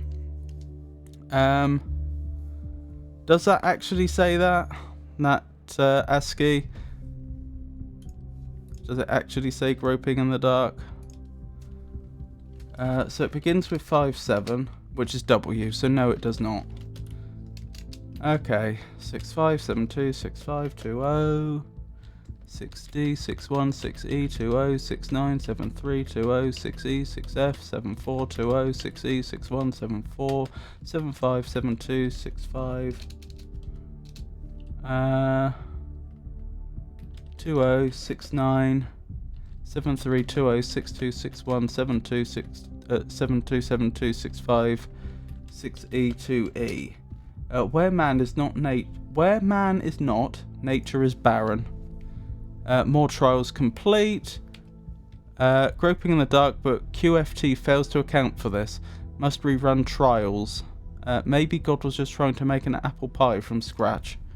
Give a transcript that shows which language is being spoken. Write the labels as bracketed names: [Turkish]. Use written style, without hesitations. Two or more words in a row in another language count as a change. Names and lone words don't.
[English] Does that actually say that? That ASCII? Does it actually say groping in the dark? So it begins with 57, which is W, so no, it does not. Okay, 6572 6520 6D 61 6E 20 69 73 20 6E 6F 7420 6E 61 74 75 72 65 20 69 7320 6261 7272 65 6E2E. Where man is not, nature is barren. More trials complete. Groping in the dark, but QFT fails to account for this. Must rerun trials. Maybe God was just trying to make an apple pie from scratch.